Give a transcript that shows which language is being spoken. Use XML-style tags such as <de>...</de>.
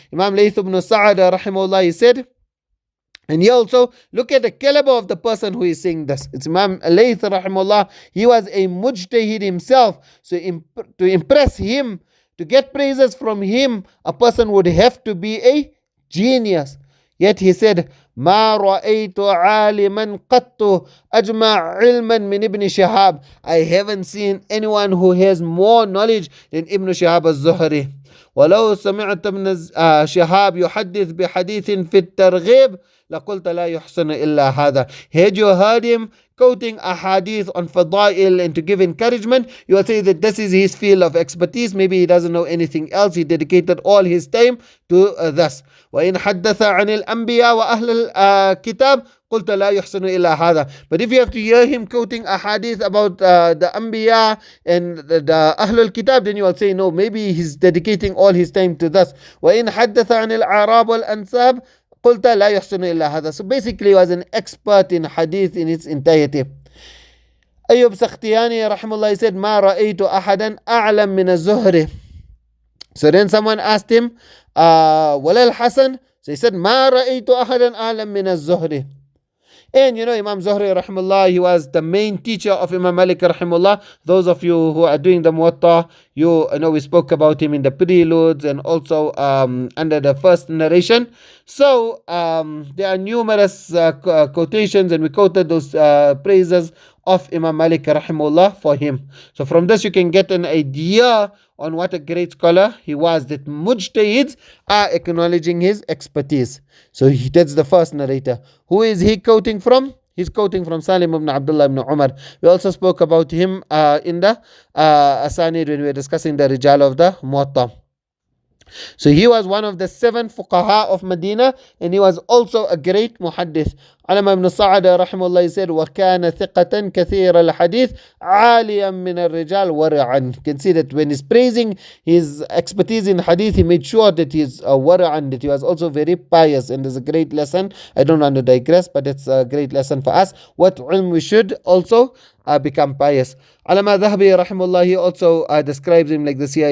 <en>Imam Layth ibn Sa'ad rahimahullah, he said, and you also look at the caliber of the person who is saying this. It's Imam Layth rahimahullah. He was a mujtahid himself. So to impress him, to get praises from him, a person would have to be a genius. Yet he said,</en> <ar>ما رأيت عالما قط أجمع علما من ابن شهاب.</ar> <en>I haven't seen anyone who has more knowledge than Ibn Shihab al-Zuhri.</en> <ar>ولو سمعت ابن شهاب يحدث بحديث في الترغيب لقلت لا يحسن إلا هذا.</ar> <en>Had you heard him quoting a hadith on fadail and to give encouragement, you will say that this is his field of expertise. Maybe he doesn't know anything else. He dedicated all his time to this.</en> <ar>وإن حدث عن الأنبياء وأهل الكتاب قلت لا يحسن إلا هذا.</ar> <en>But if you have to hear him quoting a hadith about the Anbiya and the Ahlul Kitab, then you will say no, maybe he's dedicating all his time to this.</en> <ar>وإن حدث عن الأعراب والأنساب قلت لا يحسن إلا هذا.</ar> <en>So basically he was an expert in hadith in its entirety. Ayyub Sakhtiyani rahimahullah said,</en> <ar>ما رأيت أحدا أعلم من الزهري.</ar> <en>So then someone asked him,</en> <ar>ولا الحسن?</ar> <en>So he said,</en> <ar>ما رأيت أحدا أعلم من الزهري.</ar> <en>And you know, Imam Zuhri rahimahullah, he was the main teacher of Imam Malik rahimahullah. Those of you who are doing the Muwatta, you know we spoke about him in the preludes and also under the first narration. So there are numerous quotations, and we quoted those praises of Imam Malik rahimahullah for him. So from this you can get an idea on what a great scholar he was, that mujtahids are acknowledging his expertise. So that's the first narrator. Who is he quoting from? He's quoting from Salim ibn Abdullah ibn Umar. We also spoke about him in the Asanid when we were discussing the Rijal of the Muwatta. So he was one of the 7 fuqaha of Medina, and he was also a great muhaddith. Alama ibn Sa'ada rahimahullah, he said,</en> <ar>وَكَانَ ثِقَةً كَثِيرَ الْحَدِيثِ عَالِيًا مِنَ الرِّجَالِ وَرَعًا.</ar> <en>You can see that when he's praising his expertise in hadith, he made sure that he's wara'an, that he was also very pious. And there's a great lesson. I don't want to digress, but it's a great lesson for us. What ilm we should also become pious. Alama Dhahabi rahimahullah, he also describes him like this here.</en>